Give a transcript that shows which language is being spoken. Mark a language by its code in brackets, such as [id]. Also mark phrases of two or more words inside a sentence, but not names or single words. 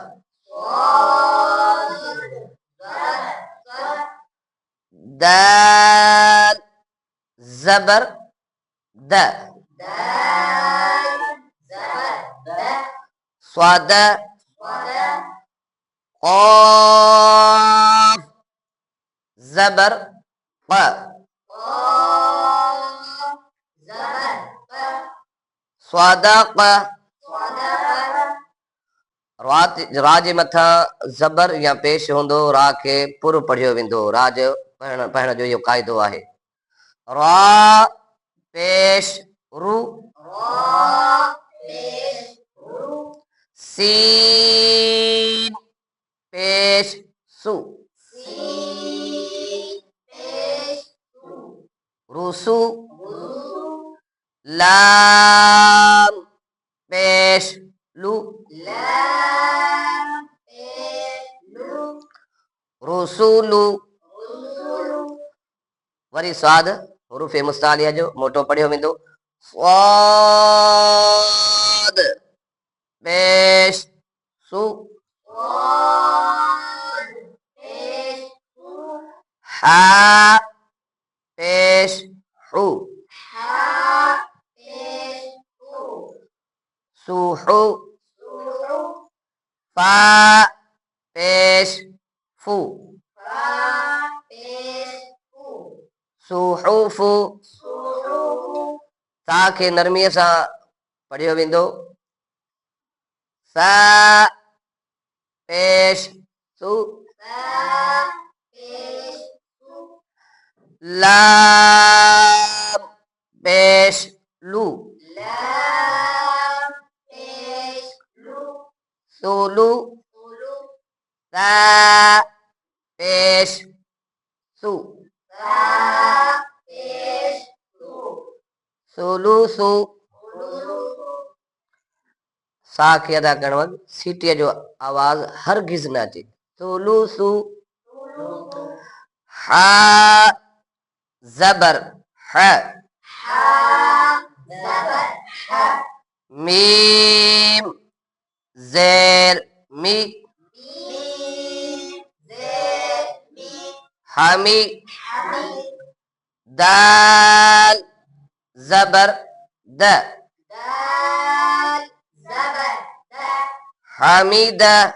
[sd] दाल ज़बर द, स्वाद, क़ाफ ज़बर क़, स्वादक़। रा जे मथां ज़बर या पेश हूंदो रा खे पुर पढ़ियो वेंदो। राज पढ़ण जो इहो क़ाइदो आहे। रा पेश रु, सीन पेश सु, रुसु, लाम पेश लु, रुसूलु। वरी स्वाद हुरूफ़ मुस्तालिया जो मोटो पढ़ियो वेंदो। स्वाद पेश सु, हा पेश हु, सुहु, फा पेश फु, सुहुफु। सा खे नरमीअ सां पढ़ियो वेंदो। सा पेश सु, लाम पेश लु, सुलु, सा पेश सु, सुलुसु। सा खे अदा करण वक़्तु सीटीअ जो आवाज़ हरगिज़ न अचे। सुलुसु। हा ज़बर ह, मीम ज़ेर मी हामी दाल ज़बर द हमीदा